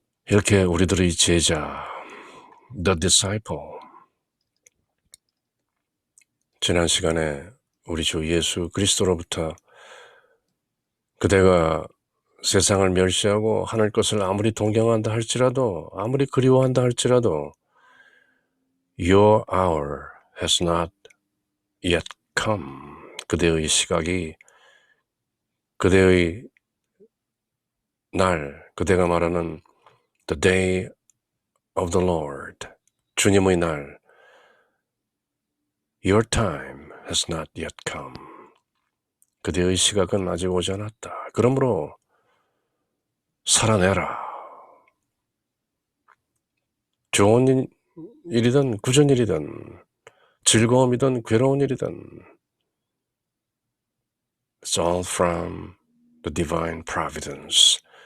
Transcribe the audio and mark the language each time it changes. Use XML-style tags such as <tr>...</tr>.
<ko>이렇게 우리들의 제자,</ko> <en>the disciple,</en> <ko>지난 시간에 우리 주 예수 그리스도로부터 그대가 세상을 멸시하고 하늘 것을 아무리 동경한다 할지라도, 아무리 그리워한다 할지라도</ko> <en>Your hour has not yet come.</en> <ko>그대의 시각이, 그대의 날, 그대가 말하는</ko> <en>the day of the Lord,</en> <ko>주님의 날,</ko> <en>Your time has not yet come.</en> <ko>그대의 시각은 아직 오지 않았다. 그러므로 살아내라. 좋은 일이든 굳은 일이든 즐거움이든 괴로운 일이든</ko> <en>It's all from the divine providence.</en>